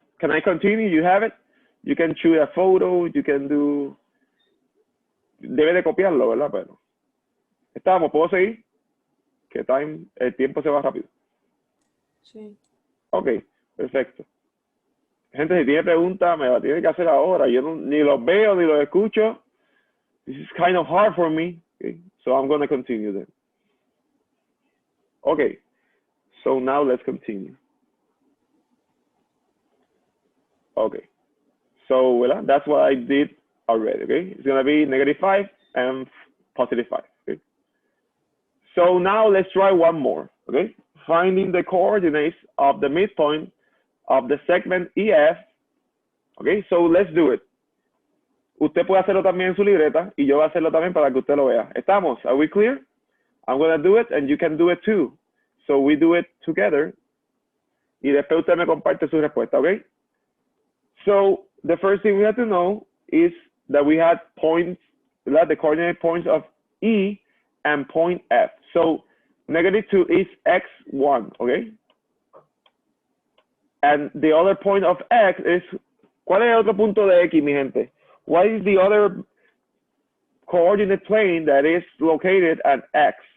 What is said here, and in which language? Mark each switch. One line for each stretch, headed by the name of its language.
English: Can I continue? You have it. You can shoot a photo. You can do
Spanish: debe de copiarlo, ¿verdad? Pero estamos, ¿puedo seguir? Que el tiempo se va rápido. Sí. Ok, perfecto. Gente, si tiene preguntas, me la tiene que hacer ahora. Yo ni los veo ni los escucho.
English: This is kind of hard for me. Okay, so I'm going to continue then. Okay, so now let's continue. Okay, so well, that's what I did already. Okay, it's going to be -5 and +5. Okay, so now let's try one more. Okay, finding the coordinates of the midpoint of the segment EF. Okay, so let's do it.
Spanish: Usted puede hacerlo también en su libreta y yo voy a hacerlo también para que usted lo vea. ¿Estamos?
English: Are we clear? I'm going to do it and you can do it too. So we do it together.
Spanish: Y después usted me comparte su respuesta, okay?
English: So the first thing we have to know is that we had points, the coordinate points of E and point F. So -2 is x1, okay?
Spanish: And the other point of X is, ¿cuál es el otro punto de X, mi gente?
English: What is the other coordinate plane that is located at X?